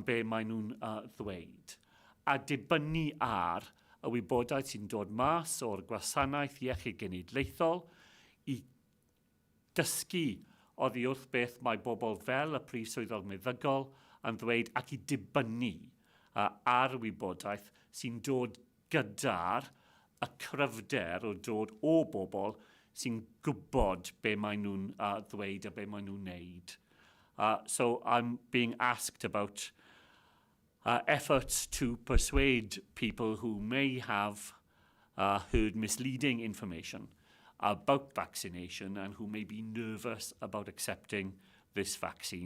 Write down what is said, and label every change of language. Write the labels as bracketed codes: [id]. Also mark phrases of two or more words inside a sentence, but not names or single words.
[cy] be maen nhw'n ddweud, a dibynnu ar y wybodaeth sy'n dod mas o'r gwasanaeth iechyd genedlaethol i dysgu oddi wrth beth mae bobl fel y prif swyddog meddygol yn ddweud ac i dibynnu ar wybodaeth sy'n dod gyda'r y cryfder o dod o bobl sy'n gwybod be maen nhw'n ddweud a be maen nhw'n wneud. [en] So I'm being asked about efforts to persuade people who may have heard misleading information about vaccination and who may be nervous about accepting this vaccine.